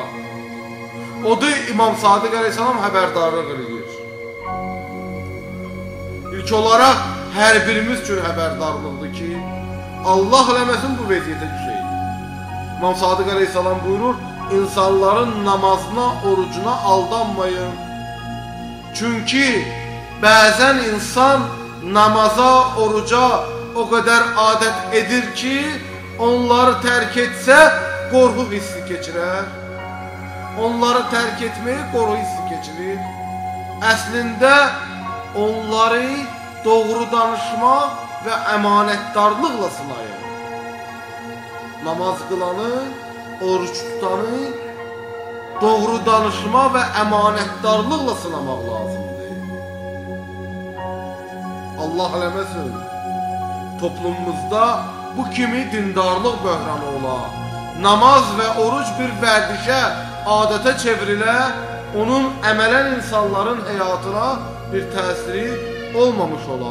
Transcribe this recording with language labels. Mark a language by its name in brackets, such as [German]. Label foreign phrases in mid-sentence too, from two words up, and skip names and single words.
[Azerbaijani] O da İmam Sadiq Aleyhisselam xəbərdarlıq edir. İlk olaraq hər birimiz üçün xəbərdarlıqdır ki, Allah eləməsin bu vəziyyətə düşək. İmam Sadiq Aleyhisselam buyurur, insanların namazına, orucuna aldanmayın. [Turkish] Çünkü bazen insan namaza, oruca o kadar adet edir ki, onları terk etse korku hissi geçirer. Onları terk etmeyi korku hissi geçirir. [Azerbaijani] Əslində onları doğru danışma ve emanetdarlıkla sınayın. [Turkish] Namaz kılanı, oruç tutanı [Azerbaijani] doğru danışma ve emanetdarlıkla sınamaq lazımdır. Allah eləməsin, toplumumuzda bu kimi dindarlıq böhranı ola, namaz ve oruç bir vərdişə, adətə çevrilə, onun əmələn insanların həyatına bir təsiri olmamış ola.